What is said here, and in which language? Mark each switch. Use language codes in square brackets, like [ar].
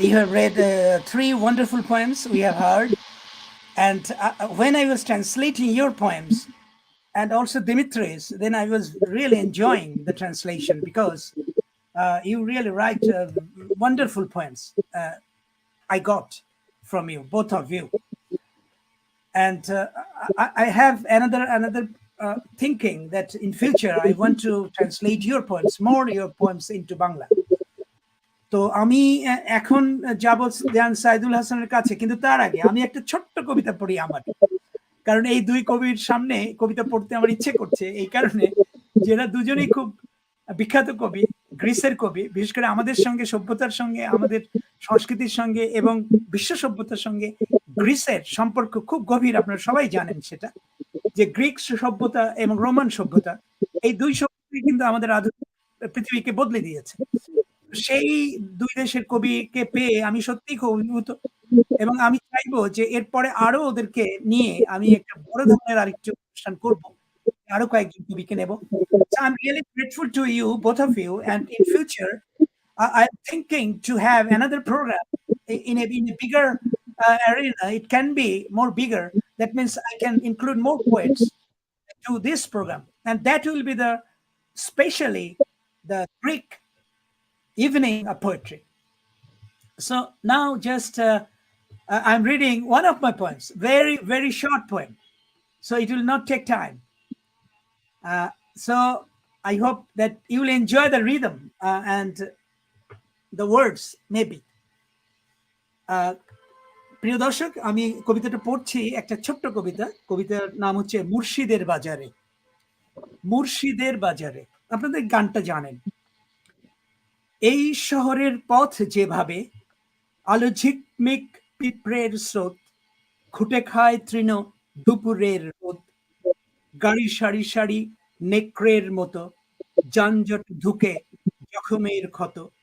[en] You have read 3 wonderful poems we have heard. And when I was translating your poems, and also Dimitri's, then I was really enjoying the translation because you really write wonderful poems. I got from you, both of you. And I have another thinking that in future I want to translate your poems into Bangla. [bn] তো আমি এখন যাব দেওয়ান সাইদুল হাসানের কাছে, কিন্তু তার আগে আমি একটা ছোট্ট কবিতা পড়ি আমার, কারণ এই 2 কবির সামনে কবিতা পড়তে আমার ইচ্ছে করছে, এই কারণে যারা দুজনেই খুব বিখ্যাত কবি, গ্রিসের কবি, বিশেষ করে আমাদের সঙ্গে, সভ্যতার সঙ্গে, আমাদের সংস্কৃতির সঙ্গে এবং বিশ্ব সভ্যতার সঙ্গে গ্রিসের সম্পর্ক খুব গভীর। আপনারা সবাই জানেন সেটা, যে গ্রিক সভ্যতা এবং রোমান সভ্যতা, এই 2 সভ্যতাই কিন্তু আমাদের আধুনিক পৃথিবীকে বদলে দিয়েছে। সেই 2 দেশের কবিকে পেয়ে আমি সত্যিই খুব অভিভূত, এবং আমি চাইবো যে এরপরে আরো ওদেরকে নিয়ে আমি একটা বড় ধরনের আরেকটি অনুষ্ঠান করব, আরো কয়েকজন কবিকে নেব। [en] So I'm really grateful to you, both of you, and in future, I'm thinking to have another program in a bigger arena. It can be more bigger. That means I can include more poets to this program, and that will be the specially the Greek evening of poetry. So now just I'm reading one of my poems, very short poem, so it will not take time. So I hope that you will enjoy the rhythm and the words maybe. [bn] প্রিয় দর্শক, আমি কবিতাটা পড়ছি, একটা ছোট্ট কবিতা। কবিতার নাম হচ্ছে মুর্শিদের বাজারে। মুর্শিদের বাজারে, আপনাদের গানটা জানেন। এই শহরের পথ যেভাবে আলো ঝিকমিক পিঁপড়ের স্রোত, খুঁটে খায় তৃণ দুপুরের রোদ, গাড়ি সারি সারি নেকড়ের মতো, যানজট ধুকে জখমের ক্ষত,